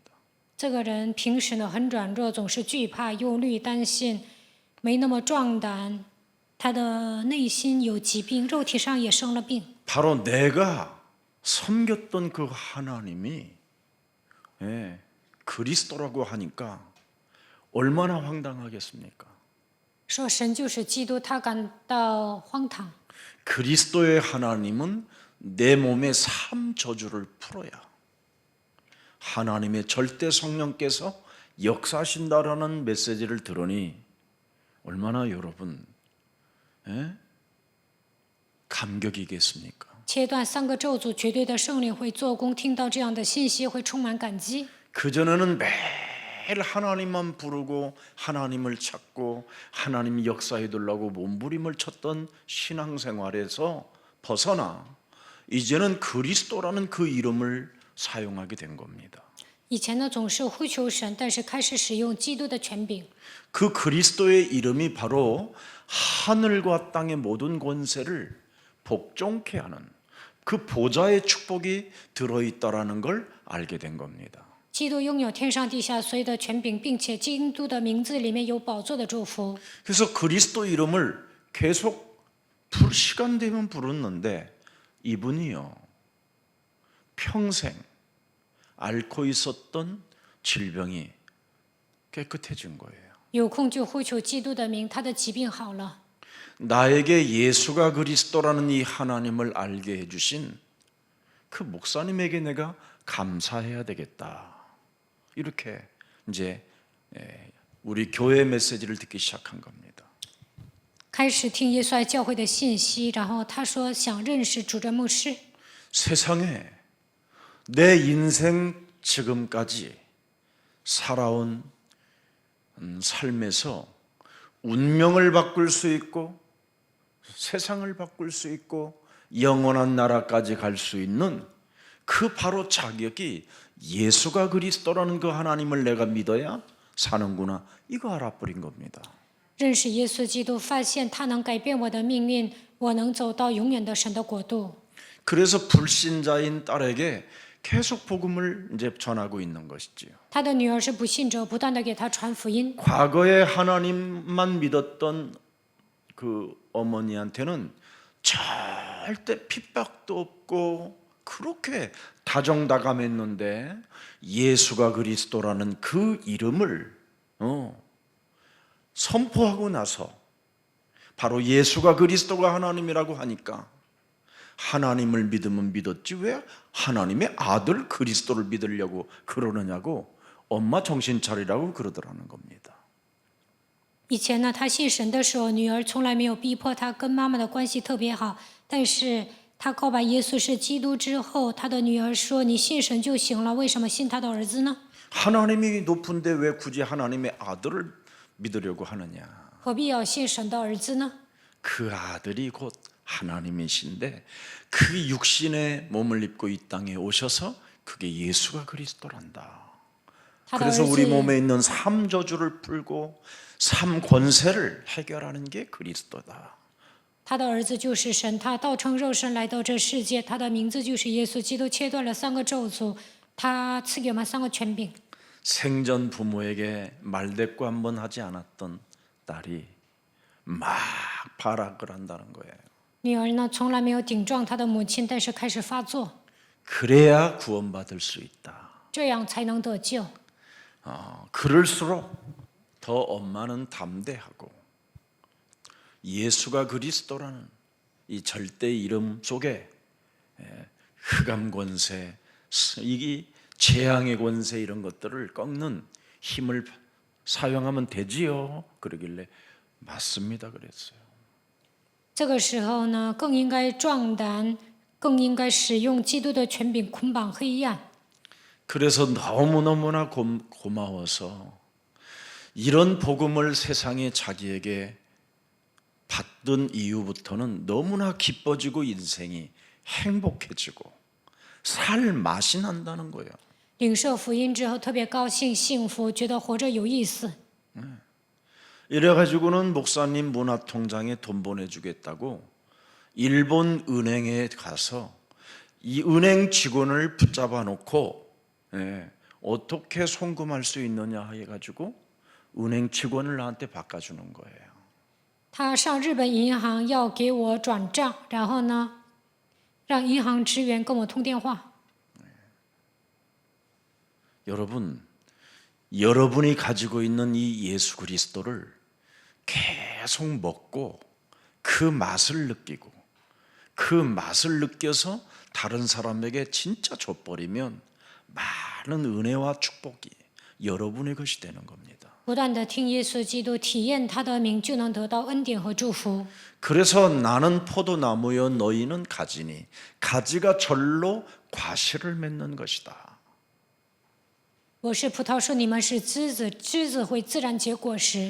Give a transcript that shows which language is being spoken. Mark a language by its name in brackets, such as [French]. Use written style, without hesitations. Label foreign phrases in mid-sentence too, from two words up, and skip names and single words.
[Chinese] 这个人平时呢很软弱，总是惧怕、忧虑、担心，没那么壮胆。他的内心有疾病，肉体上也生了病。 [Korean] 바로 내가 섬겼던 그 하나님이 그리스도라고 하니까 얼마나 황당하겠습니까? [Chinese] 说神就是基督，他感到荒唐。 [Korean] 그리스도의 하나님은 내 몸에 삶 저주를 풀어야 하나님의 절대 성령께서 역사하신다라는 메시지를 들으니 얼마나 여러분 감격이겠습니까? [Chinese] 切断3个咒诅，绝对的圣灵会做工。听到这样的信息，会充满感激。 [Korean] 그전에는 매일 하나님만 부르고 하나님을 찾고 하나님 역사해 달라고 몸부림을 쳤던 신앙생활에서 벗어나 이제는 그리스도라는 그 이름을 사용하게 된 겁니다. [Chinese] 以前呢，总是呼求神，但是开始使用基督的权柄。 [Korean] 그 그리스도의 이름이 바로 하늘과 땅의 모든 권세를 복종케 하는 그 보좌의 축복이 들어있다라는 걸 알게 된 겁니다. [Chinese] 基督拥有天上地下所有的权柄，并且基督的名字里面有宝座的祝福。 [Korean] 그래서 그리스도 이름을 계속 시간 되면 부르는데 이분이요 평생 앓고 있었던 질병이 깨끗해진 거예요. [Chinese] 有空就呼求基督的名，他的疾病好了。 [Korean] 나에게 예수가 그리스도라는 이 하나님을 알게 해주신 그 목사님에게 내가 감사해야 되겠다. 이렇게 이제 우리 교회 메시지를 듣기 시작한 겁니다. [Chinese] 开始听耶稣爱教会的信息，然后他说想认识主任牧师。 [Korean] 세상에 내 인생 지금까지 살아온 삶에서 운명을 바꿀 수 있고 세상을 바꿀 수 있고 영원한 나라까지 갈 수 있는 그 바로 자격이 예수가 그리스도라는 그 하나님을 내가 믿어야 사는구나 이거 알아버린 겁니다. [Chinese] 认识耶稣基督，发现他能改变我的命运，我能走到永远的神的国度。 [Korean] 그래서 불신자인 딸에게 계속 복음을 이제 전하고 있는 것이지요. [Chinese] 他的女儿是不信者，不断的给他传福音。 [Korean] 과거에 하나님만 믿었던 그 어머니한테는 절대 핍박도 없고 그렇게 다정다감했는데 예수가 그리스도라는 그 이름을 선포하고 나서 바로 예수가 그리스도가 하나님이라고 하니까 하나님을 믿으면 믿었지 왜 하나님의 아들 그리스도를 믿으려고 그러느냐고 엄마 정신 차리라고 그러더라는 겁니다. [Chinese] 以前呢，他信神的时候，女儿从来没有逼迫他，跟妈妈的关系特别好。但是他告白耶稣是基督之后，他的女儿说：“你信神就行了，为什么信他的儿子呢？ [Korean] 하나님이 높은데 왜 굳이 하나님의 아들을 믿으려고 하느냐? [Chinese] 何必要信神的儿子呢？ [Korean] 그 아들이 곧 하나님이신데 그 육신의 몸을 입고 이 땅에 오셔서 그게 예수가 그리스도란다. [Chinese] 他的儿 [Korean] 그래서 우리 [Chinese] 子， [Korean] 몸에 있는 삶 저주를 풀고 삶 권세를 해결하는 게 그리스도다. [Chinese] 他的儿子就是神，他道成肉身来到这世界，他的名字就是耶稣基督，切断了3个咒诅，他赐给我们3个权柄。 [Korean] 생전 부모에게 말대꾸 한 번 하지 않았던 딸이 막 발악을 한다는 거예요. [Chinese] 女儿呢，从来没有顶撞她的母亲，但是开始发作， [Korean] 그래야 구원받을 수 있다. [Chinese] 这样才能得救。 [Korean] 그럴수록 더 엄마는 담대하고 예수가 그리스도라는 이 절대 이름 속에 흑암 권세, 이게 재앙의 권세 이런 것들을 꺾는 힘을 사용하면 되지요. 그러길래 맞습니다. 그랬어요. [Chinese] 这个时候呢，更应该壮胆，更应该使用基督的权柄捆绑黑暗。 [Korean] 그래서 너무너무나 고마워서 이런 복음을 세상에 자기에게 받던 이후부터는 너무나 기뻐지고 인생이 행복해지고 살 맛이 난다는 거예요. [Chinese] 领受福音之后，特别高兴、幸福，觉得活着有意思。 [Korean] 이래가지고는 목사님 문화통장에 돈 보내주겠다고 일본 은행에 가서 이 은행 직원을 붙잡아 놓고 어떻게 송금할 수 있느냐 해가지고 은행 직원을 나한테 바꿔주는 거예요. [Chinese] 他上日本银行要给我转账，然后呢， 让银行职员跟我通电话。 [Korean] 여러분, 여러분이 가지고 있는 이 예수 그리스도를 계속 먹고 그 맛을 느끼고 그 맛을 느껴서 다른 사람에게 진짜 줘버리면 많은 은혜와 축복이 여러분의 것이 되는 겁니다. [Chinese] 不断的听耶稣基督，体验他的名，就能得到恩典和祝福。 [Korean] 그래서 나는 포도나무여 너희는 가지니 가지가 절로 과실을 맺는 것이다. [Chinese] 我是葡萄树，你们是枝子，枝子会自然结果实。